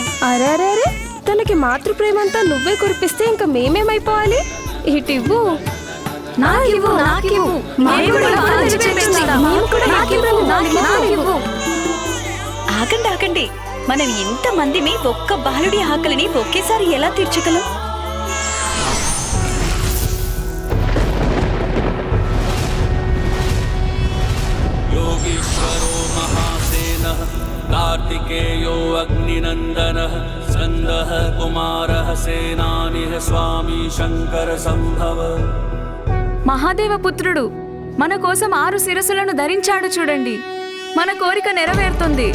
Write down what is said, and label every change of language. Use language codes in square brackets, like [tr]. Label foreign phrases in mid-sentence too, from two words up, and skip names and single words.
[te] అరే, తనకి మాతృప్రేమంతా నువ్వే కురిపిస్తే ఇంకా మేమేమైపోవాలి? ఇటివ్వు. నాకివ్వు. ఆగండి ఆగండి, మనం ఇంతమందిమి ఒక్క బాలుడి ఆకలిని ఒకేసారి ఎలా తీర్చగలం? [sa] योगीश्वरो महासेनः कार्तिकेयो अग्निनन्दनः स्कन्दः कुमारः सेनानिः स्वामी शङ्कर संभव. [te] మహాదేవపుత్రుడు మన కోసం 6 శిరస్సులను ధరించాడు చూడండి. మన కోరిక నెరవేరుతుంది.